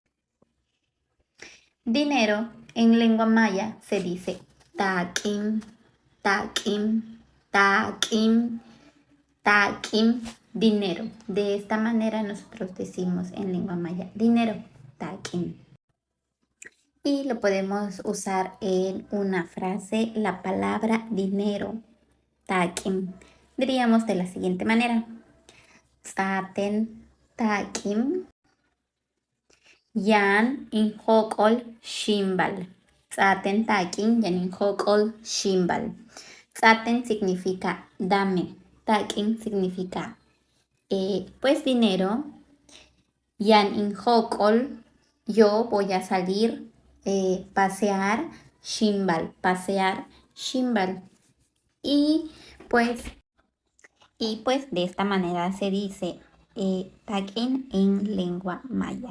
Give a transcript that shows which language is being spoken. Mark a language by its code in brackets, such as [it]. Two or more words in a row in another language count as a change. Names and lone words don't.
[es] Dinero en lengua maya se dice takim, takim, takim, takim, dinero. De esta manera nosotros decimos en lengua maya dinero, takim. Y lo podemos usar en una frase, la palabra dinero, takim. Diríamos de la siguiente manera. [yua] Tsaten takim yan inhokol shimbal. Tsaten takim yan inhokol shimbal. [es] Tsaten significa dame. Takim significa pues dinero. [yua] Yan inhokol, [es] yo voy a salir, pasear, shimbal, pasear, shimbal. Y pues de esta manera se dice takin en lengua maya.